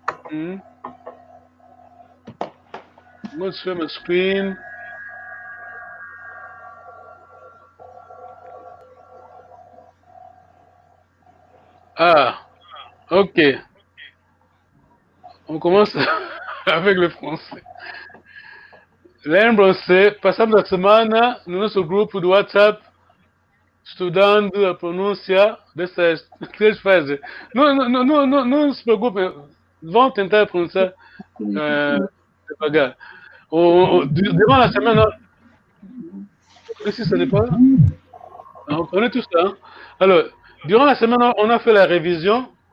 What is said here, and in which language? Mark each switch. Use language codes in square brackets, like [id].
[fr] Je vais share ma screen. Ah, ok. On commence avec le français. [pt] Lembram-se, passamos a semana no nosso grupo do WhatsApp estudando a pronúncia dessas três frases. Não se preocupem, vão tentar pronunciar devagar. [fr] Durant la semaine, ici ce n'est pas. On connaît tout ça. Hein? Alors, durant la semaine, on a fait la révision.